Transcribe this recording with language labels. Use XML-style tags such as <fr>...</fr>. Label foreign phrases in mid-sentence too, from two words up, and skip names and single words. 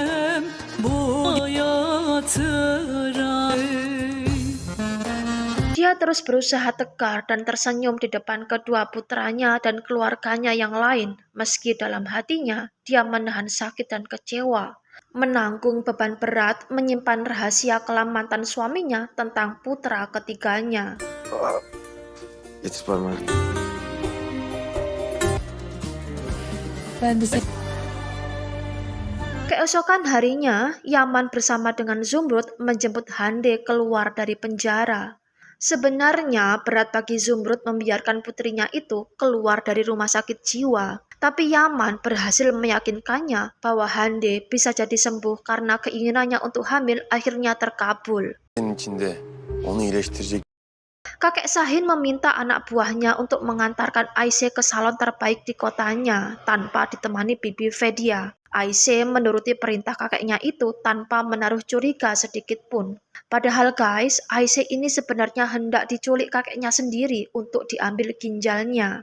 <id>Dia terus berusaha tegar dan tersenyum di depan kedua putranya dan keluarganya yang lain, meski dalam hatinya dia menahan sakit dan kecewa, menanggung beban berat menyimpan rahasia kelam mantan suaminya tentang putra ketiganya.</id> <tr>Getir parmağı. Ben de</tr> <id>Keesokan harinya, Yaman bersama dengan Zumrud menjemput Hande keluar dari penjara. Sebenarnya berat bagi Zumrud membiarkan putrinya itu keluar dari rumah sakit jiwa. Tapi Yaman berhasil meyakinkannya bahwa Hande bisa jadi sembuh karena keinginannya untuk hamil akhirnya terkabul.</id> <tr>Senin içinde onu iyileştirecek.</tr> <id>Kakek Sahin meminta anak buahnya untuk mengantarkan Aisyah ke salon terbaik di kotanya tanpa ditemani Bibi Fedia. Aisyah menuruti perintah kakeknya itu tanpa menaruh curiga sedikit pun. Padahal guys, Aisyah ini sebenarnya hendak diculik kakeknya sendiri untuk diambil ginjalnya.</id>